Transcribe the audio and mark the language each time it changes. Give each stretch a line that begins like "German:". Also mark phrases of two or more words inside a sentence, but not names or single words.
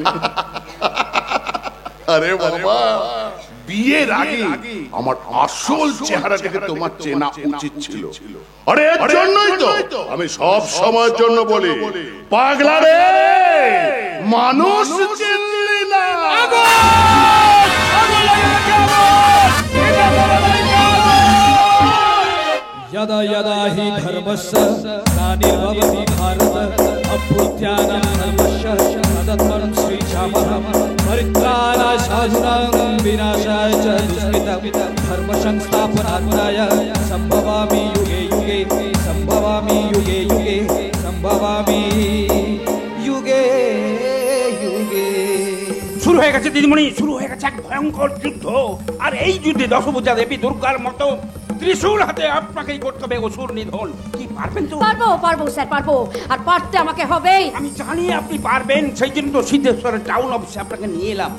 Bangla: আরে বাবা, বিয়ের আগে আমার আসল চেহারাটাকে তোমার চেনা উচিত ছিল। আরে এর জন্যই তো আমি সব সময়ের জন্য বলি, পাগলা রে, মানুষ চিনলি না।
Sanskrit: यदा यदा हि धर्मस्य ग्लानिर्भवति भारत अभ्युत्थानं धर्मस्य तदर्थं श्रीरामः परित्राणाय साधूनां विनाशाय च दुष्कृतं धर्मसंस्थापनार्थाय सम्भवामि युगे युगे सम्भवामि युगे युगे सम्भवामि युगे युगे।
Bangla: শুরু হয়ে গেছে দিদিমণি, শুরু হয়ে গেছে এক ভয়ঙ্কর যুদ্ধ। আর এই যুদ্ধে দশভুজা দেবী দুর্গার মতো ত্রিশূল হাতে আপনাকেই করতে হবে অসুর নিধন। কি পারবেন তো? পারবো পারবো স্যার, পারবো। আর পারতে আমাকে হবেই। আমি জানি আপনি পারবেন, সেই জন্য তো সিদ্ধেশ্বরের টাউন অফিসে আপনাকে নিয়ে এলাম।